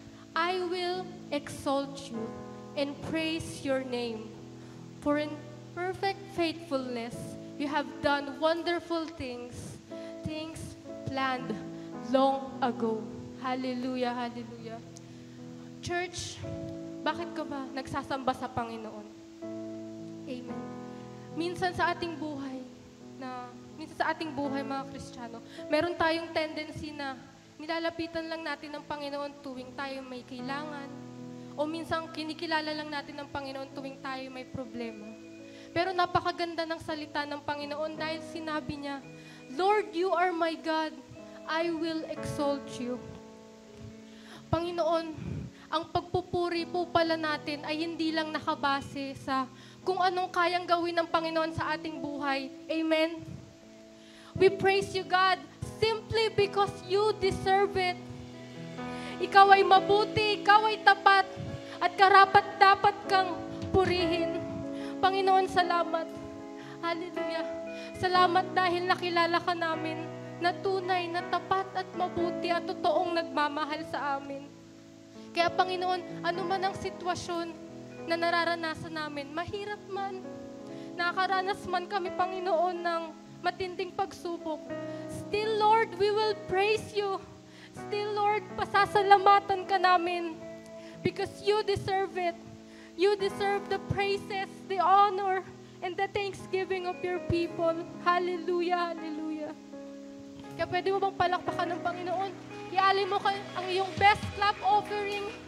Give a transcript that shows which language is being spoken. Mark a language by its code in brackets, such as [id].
[en] I will exalt you and praise your name. For in perfect faithfulness, you have done wonderful things, things planned long ago. Hallelujah, hallelujah. [tl] Church, bakit ka ba nagsasamba sa Panginoon? Amen. Minsan sa ating buhay, mga Kristiyano, meron tayong tendency na nilalapitan lang natin ng Panginoon tuwing tayo may kailangan. O minsan kinikilala lang natin ng Panginoon tuwing tayo may problema. Pero napakaganda ng salita ng Panginoon dahil sinabi niya, [en] Lord, you are my God. I will exalt you. [tl] Panginoon, ang pagpupuri po pala natin ay hindi lang nakabase sa kung anong kayang gawin ng Panginoon sa ating buhay. Amen? [en] We praise you, God, simply because you deserve it. [tl] Ikaw ay mabuti, ikaw ay tapat, at karapat-dapat kang purihin. Panginoon, salamat. Hallelujah. Salamat dahil nakilala ka namin na tunay, na tapat at mabuti at totoong nagmamahal sa amin. Kaya Panginoon, ano man ang sitwasyon na nararanasan namin, mahirap man, nakaranas man kami, Panginoon, ng matinding pagsubok, [en] still, Lord, we will praise you. Still, Lord, [tl] pasasalamatan ka namin [en] because you deserve it. You deserve the praises, the honor, and the thanksgiving of your people. [tl] Hallelujah, hallelujah. Kaya pwede mo bang palakpakan ng Panginoon? Ialin mo ang iyong best clap offering.